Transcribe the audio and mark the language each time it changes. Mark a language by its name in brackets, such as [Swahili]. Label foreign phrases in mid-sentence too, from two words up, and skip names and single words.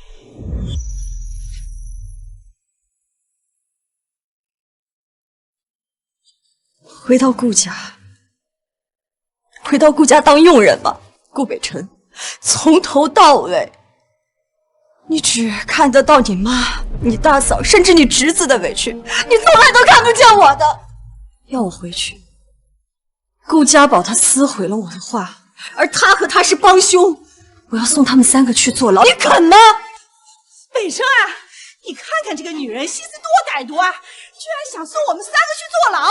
[Chinese] 回到顧家當傭人吧，顧北辰，從頭到尾，你只看得到你媽、你大嫂，甚至你侄子的委屈，你從來都看不見我的。要我回去，顧家寶他撕毀了我的畫，而他和他是幫兇，我要送他們3個去坐牢，你肯嗎？北辰啊，你看看這個女人心思多歹毒啊，居然想送我們3個去坐牢。